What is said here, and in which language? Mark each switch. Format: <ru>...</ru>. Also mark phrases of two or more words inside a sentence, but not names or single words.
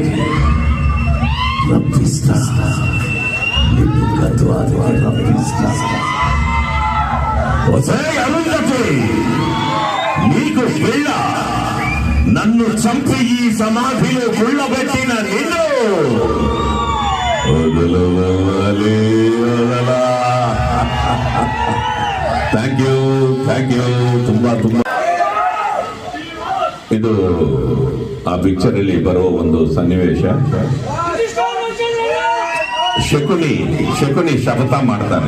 <te>రప్పిస్తా, నిన్ను గద్వాలుగా రప్పిస్తా. నీకు పిల్ల నన్ను చంపి ఈ సమాధిలో గుళ్ళబెట్టిన నిన్ను</te> <en>thank you.</en> <kn>ತುಂಬಾ ಇದು ಆ ಪಿಕ್ಚರ್ ಅಲ್ಲಿ ಬರೋ ಒಂದು ಸನ್ನಿವೇಶ. ಶಕುನಿ ಶಪಥ ಮಾಡ್ತಾನೆ.</kn>